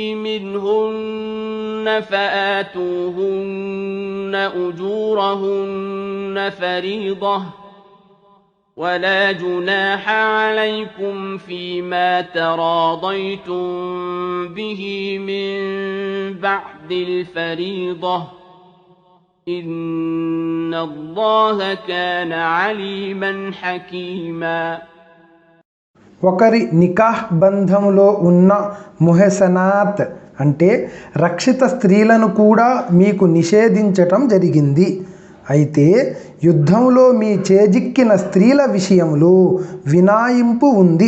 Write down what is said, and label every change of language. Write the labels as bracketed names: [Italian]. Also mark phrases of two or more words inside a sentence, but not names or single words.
[Arabic] منهن فآتوهن أجورهن فريضة ولا جناح عليكم فيما تراضيتم به من بعد الفريضة إن الله كان عليما حكيما. [Telugu] ఒకరి నికాహ్ బంధంలో ఉన్న ముహసనాత్ అంటే రక్షిత స్త్రీలను కూడా మీకు నిషేధించటం జరిగింది. అయితే యుద్ధంలో మీ చేజిక్కిన స్త్రీల విషయంలో వినాయింపు ఉంది.